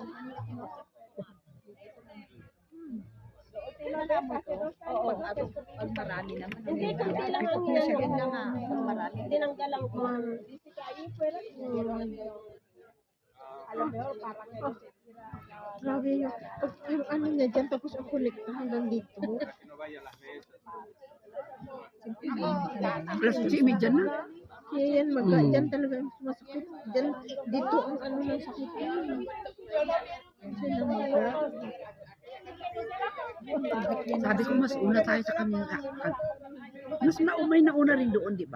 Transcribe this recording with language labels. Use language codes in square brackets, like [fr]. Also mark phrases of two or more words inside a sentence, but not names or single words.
[tl] Oo. Pag marami naman. Hindi, kunti lang ang ginagawa na nga. Pag marami. Tinanggalan ko. Grabe yun. Pag yung ano niya dyan, tapos ang kolekta hanggang dito. [es] No vaya a las mesas. [tl] Alas 11:30 na. Kaya yan, dyan talaga ang sumasakit. Dyan, dito ang ano ng sakit. Kasi namaga. Sabi ko mas una tayo sa kanila. Mas naumay na una rin doon, di ba?